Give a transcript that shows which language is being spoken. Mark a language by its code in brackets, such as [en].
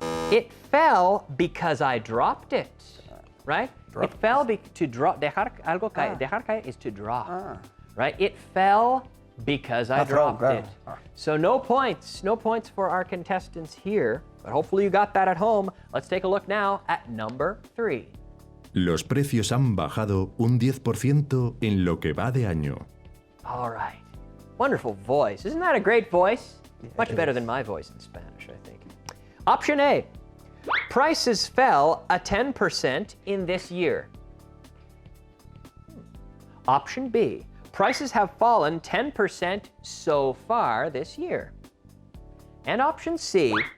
[en] It fell because I dropped it, right? It fell to drop. [es] Dejar algo caer. Dejar caer [en] is to drop, right? It fell because I dropped it. So no points for our contestants here, but hopefully you got that at home. Let's take a look now at number 3. [es] Los precios han bajado un 10% en lo que va de año. [en] All right. Wonderful voice. Isn't that a great voice? Much better than my voice in Spanish, I think. Option A. Prices fell 10% in this year. Option B. Prices have fallen 10% so far this year. And option C.